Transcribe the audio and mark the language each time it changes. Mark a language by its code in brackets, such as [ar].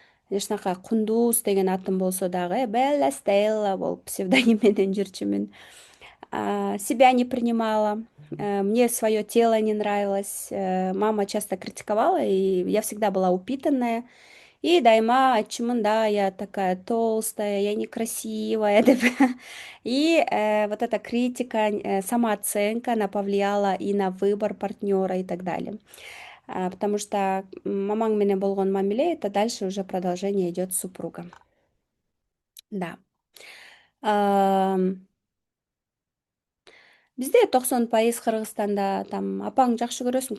[ky] Ушунака Кундуз деген атым болсо дагы Белла Стелла болуп псевдоним менен жүрчүмүн. [ru] Себя не принимала, мне свое тело не нравилось. Мама часто критиковала, и я всегда была упитанная. И [ky] дайма айтчумун, [ru] да, я такая толстая, я некрасивая, [ky] деп. [ru] И вот эта критика, самооценка, она повлияла и на выбор партнера и так далее. Потому что [ky] мамаң менен болгон мамиле [ru] — это дальше уже продолжение идет с супругом. Да. [ky] Ам, Бизде 90% Кыргызстанда там апаң жакшы көрөсүң?